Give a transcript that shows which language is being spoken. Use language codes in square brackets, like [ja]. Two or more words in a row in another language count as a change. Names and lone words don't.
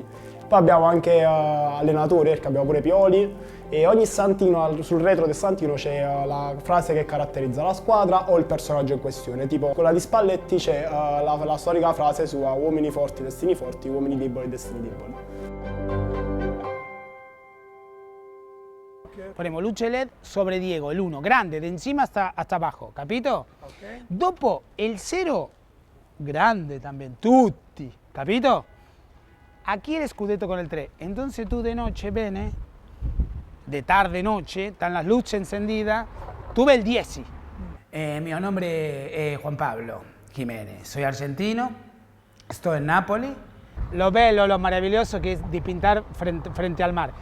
[it] Poi abbiamo anche allenatori, perché abbiamo pure Pioli, e ogni Santino, sul retro del Santino c'è la frase che caratterizza la squadra o il personaggio in questione. Tipo quella di Spalletti c'è la storica frase su uomini forti, destini forti, uomini deboli, destini deboli. [es] Ponemos luce LED sobre Diego, el 1, grande, de encima hasta abajo, ¿capito? Okay. Dopo el 0, grande también, [it] tutti, ¿capito? [es] Aquí el scudetto con el 3, entonces tú de noche vienes, de tarde noche, están las luces encendidas, tú ves el 10. Mi nombre es Juan Pablo Jiménez, soy argentino, estoy en Nápoles. Lo bello, lo maravilloso que es de pintar frente al mar.